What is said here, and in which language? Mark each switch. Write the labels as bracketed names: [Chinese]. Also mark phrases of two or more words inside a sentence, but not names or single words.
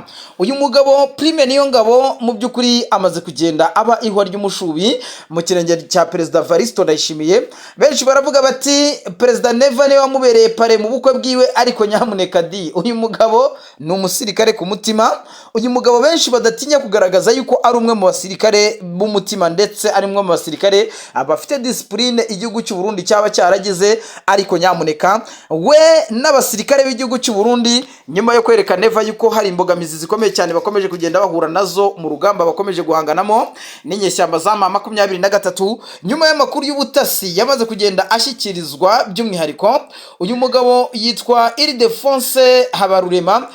[Kinyarwanda] Uyu mugabo Prime Niyongabo mu by'ukuri amaze kugenda aba ihwa ry'umushubi mu kirenge cya Perezida Evariste Ndayishimiye. Benshi baravuga bati Perezida Neva niwe wamubereye pare mu bukwe bwiwe, ariko nyamuneka uyu mugabo ni umusirikare ku mutima. Uyu mugabo benshi badatinya kugaragaza yuko ari umwe mu basirikare b'umutima ndetse ari umwe mu basirikare bafite discipline igihugu cy'u Burundi cyaba cyaragize. Ariko nyamuneka we n'abasirikare b'igihugu cy'u Burundi, nyuma yo kwereka Neva yuko hari imbogamizi zikomeye cyane bakomeje kugenda bahura nazo mu rugamba bakomeje guhanganamo n'inyeshyamba za M23, nyuma y'amakuru y'ubutasi yamaze kugenda ashyikirizwa by'umwihariko uyu mugabo yitwa Ildefonse Habarurema.